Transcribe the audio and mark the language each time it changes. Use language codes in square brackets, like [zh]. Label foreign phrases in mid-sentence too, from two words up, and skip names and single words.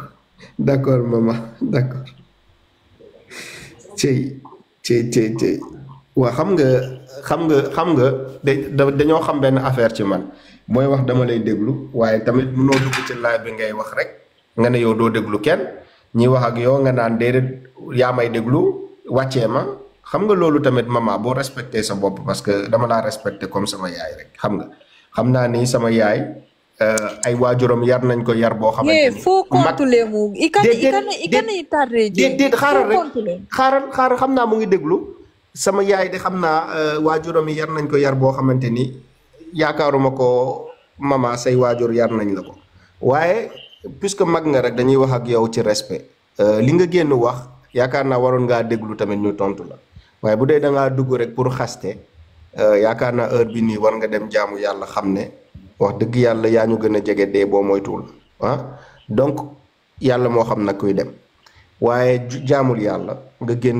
[fr] d'accord maman d'accord [wo] cey waa xam nga dañoo xam benn affaire ci man mooy wax dama lay déglu waaye tamit mënoo dugg ci live bi ngay wax rek nga ne yow doo déglu kenn ñi wax ak yow nga naan déedéet yaa may déglu wàccee ma xam nga loolu tamit maman boo respecté sa bopp [fr] parce que [wo] dama laa respecté comme sama yaay rek xam nga xam naa ni sama yaay ay waajuram yar nañ ko yar boo xamante ni foo kontule mu ikana itarre déet xaaral rek xaaral xam naa mu ngi déglu sama yaay de xam naa waajuram yar nañ ko yar boo xamante ni yaakaaruma ko mama say waajur yar nañ la ko waaye puisque mag nga rek dañuy wax ak yow ci respect li nga génn wax yaakaar naa waroon ngaa déglu tamit ñu tontu la waaye bu dee da ngaa dugg rek pour xaste yaakaar naa heure bi nii war nga dem jaamu yàlla xam ne wax dëgg yàlla yaa ñu gën a jege dee boo moytuwul donc yàlla moo xam nag kuy dem waaye jaamul yàlla nga génn